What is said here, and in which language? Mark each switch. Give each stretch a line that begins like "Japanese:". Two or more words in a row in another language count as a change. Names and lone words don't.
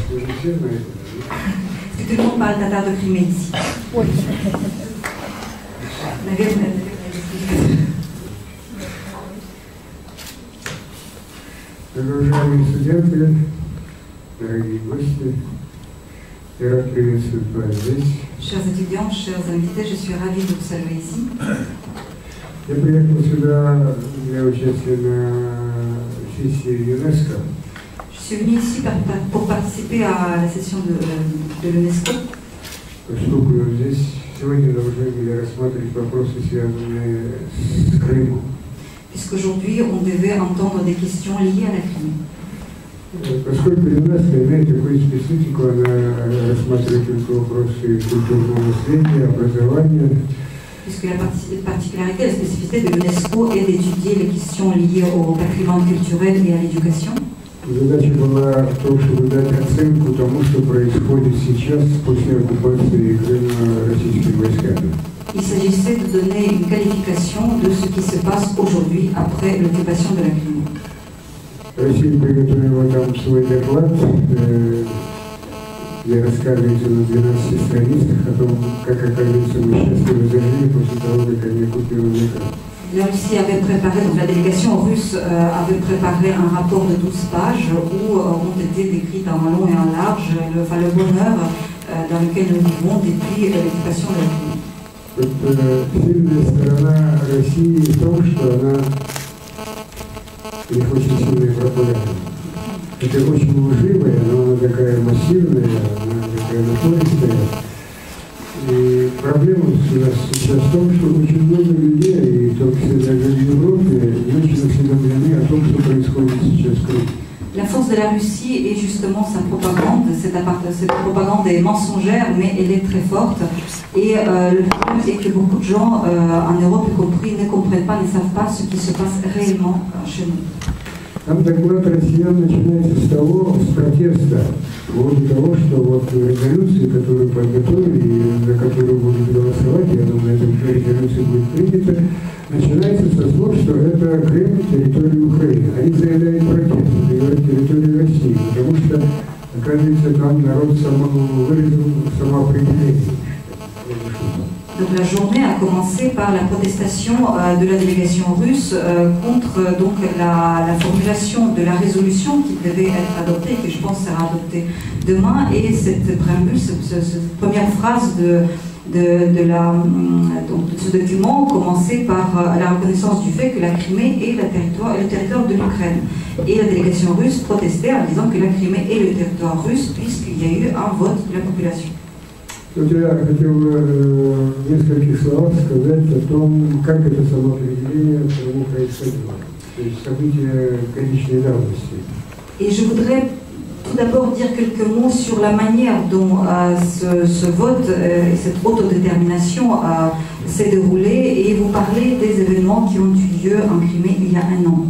French: Tout le monde parle tatar de Crimée ici. Oui.
Russian: Уважаемые студенты, дорогие гости, я рад приветствовать вас здесь.
French: Chers étudiants, chers invités, je suis ravie de vous saluer ici.
Russian: Я приехал сюда для участия на сессии ЮНЕСКО.
French: Je suis venu ici pour participer à la session de l'UNESCO.
Russian: Поскольку здесь сегодня должны были рассматривать вопросы, связанные с Крымом.
French: Puisqu'aujourd'hui, on devait entendre des questions liées à la Crimée.
Russian: Поскольку ЮНЕСКО имеет такую специфику, она рассматривает только вопросы культурного наследия, образования.
French: Puisque la particularité, la spécificité de l'UNESCO est d'étudier les questions liées au patrimoine culturel et à l'éducation.
Russian: Задача была в том, чтобы дать оценку тому, что происходит сейчас после оккупации Крыма российскими войсками.
French: Il s'agissait de donner une qualification de ce qui se passe aujourd'hui après l'occupation de la Crimée.
Russian: Россия приготовила там свой доклад, где рассказывается на 12 страницах о том, как, оказывается, мы счастливы зажили после того, как они оккупировали Крым.
French: La Russie avait préparé, donc la délégation russe avait préparé un rapport de 12 pages où ont été décrites en long et en large le bonheur dans lequel nous vivons depuis l'occupation de la Crimée.
Russian: Сильная сторона России в том, что она их очень сильная пропаганда. Это очень лживая, но она такая массивная, она такая напористая. И проблема у нас сейчас в том, что очень много людей, и в том числе даже в Европе, не очень осведомлены о том, что происходит сейчас в Крыме.
French: La force de la Russie est justement sa propagande. Cette propagande est mensongère, mais elle est très forte. Et le problème est que beaucoup de gens, en Europe y compris, ne comprennent pas, ne savent pas ce qui se passe réellement chez nous.
Russian: Там доклад россиян начинается с протеста, по поводу того, что вот резолюции, которую подготовили и за которую будут голосовать, я думаю, эта резолюция будет принята, начинается со слов, что это Крым, территория Украины. Они заявляют протест, заявляют территорию России, потому что, оказывается, там народ выразил самоопределение.
French: Donc la journée a commencé par la protestation de la délégation russe contre donc la formulation de la résolution qui devait être adoptée, et que je pense sera adoptée demain, et cette préambule, cette première phrase de ce document commençait par la reconnaissance du fait que la Crimée est le territoire de l'Ukraine. Et la délégation russe protestait en disant que la Crimée est le territoire russe puisqu'il y a eu un vote de la population.
Russian: Вот я хотел бы в нескольких словах сказать о том, как это самоопределение происходило. То есть события конечной давности.
French: Et je voudrais tout d'abord dire quelques mots sur la manière dont ce vote et cette autodétermination s'est déroulé et vous parler des événements qui ont eu lieu en Crimée il y a un an.